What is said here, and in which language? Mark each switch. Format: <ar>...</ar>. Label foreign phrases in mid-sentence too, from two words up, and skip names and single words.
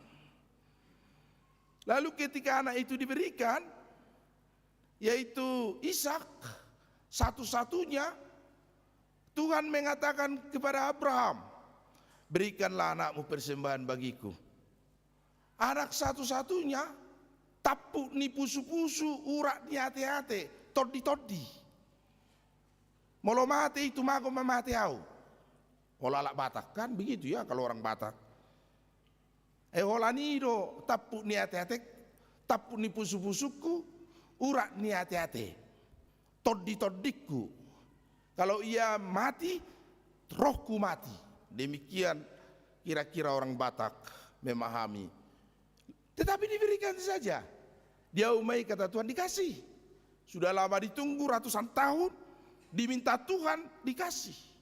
<id>Lalu ketika anak itu diberikan, yaitu Ishak, satu-satunya, Tuhan mengatakan kepada Abraham, berikanlah anakmu persembahan bagiku. Anak satu-satunya,</id> <bbc>tapu ni pusu-pusu, urak ni hati-hati, todi-todi. Molo mati itu mago memati au. Molo alak Batak,</bbc> <id>kan begitu ya kalau orang Batak.</id> <bbc>Holanido tapu ni hati-hati, tapu ni pusu-pusuku, urak ni hati-hati, todi-todiku.</bbc> <id>Kalau ia mati, rohku mati. Demikian kira-kira orang Batak memahami. Tetapi diberikan saja. Dia umai kata Tuhan dikasih. Sudah lama ditunggu ratusan tahun, diminta Tuhan dikasih.</id>